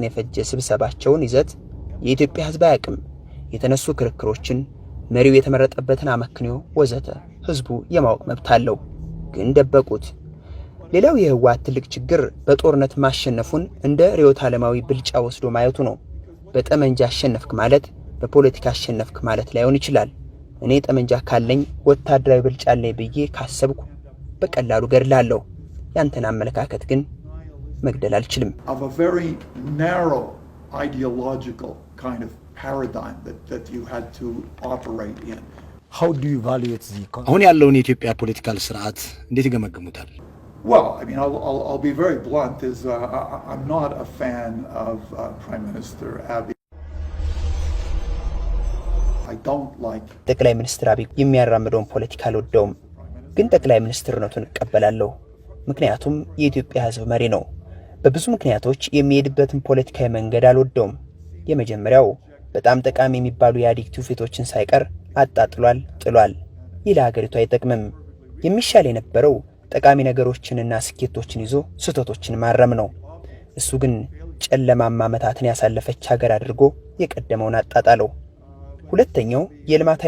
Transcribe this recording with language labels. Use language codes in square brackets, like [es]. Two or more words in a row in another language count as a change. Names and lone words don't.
[am] የፈጀ ስብሰባቸውን ይዘት የኢትዮጵያ ህዝብ አያውቅም። የተነሱ ክርክሮችን፣ መሪው የተመረጠበትን አመክንዮ ወዘተ ህዝቡ የማወቅ መብት አለው፣ ግን ደበቁት። ሌላው የህወሓት ትልቅ ችግር በጦርነት ማሸነፉን እንደ ርዕዮተ ዓለማዊ ብልጫ ወስዶ ማየቱ ነው። በጠመንጃ አሸነፍክ ማለት በፖለቲካ አሸነፍክ ማለት ላይሆን ይችላል። እኔ ጠመንጃ ካለኝ ወታደራዊ ብልጫ አለኝ ብዬ ካሰብኩ በቀላሉ ገድላለሁ። ያንተን አመለካከት ግን መግደል አልችልም። [en] Of a very narrow ideological kind of paradigm that you had to operate in. How do you evaluate the [am] አሁን ያለውን የኢትዮጵያ ፖለቲካል ስርዓት እንዴት ይገመግሙታል? [en] Well, I mean, I'll be very blunt. I'm not a fan of Prime Minister Abiy. I don't like. [am] ጠቅላይ ሚኒስትር አብይ የሚያራምደውን ፖለቲካ አልወደውም፣ ግን ጠቅላይ ሚኒስትርነቱን እቀበላለሁ። ምክንያቱም የኢትዮጵያ ህዝብ መሪ ነው። በብዙ ምክንያቶች የሚሄድበትን ፖለቲካዊ መንገድ አልወደውም። የመጀመሪያው በጣም ጠቃሚ የሚባሉ የኢህአዴግ ትውፊቶችን ሳይቀር አጣጥሏል፣ ጥሏል። ይህ ለሀገሪቱ አይጠቅምም። የሚሻል የነበረው ጠቃሚ ነገሮችንና ስኬቶችን ይዞ ስህተቶችን ማረም ነው። እሱ ግን ጨለማማ ዓመታትን ያሳለፈች ሀገር አድርጎ የቀደመውን አጣጣለው። ሁለተኛው የልማታዊ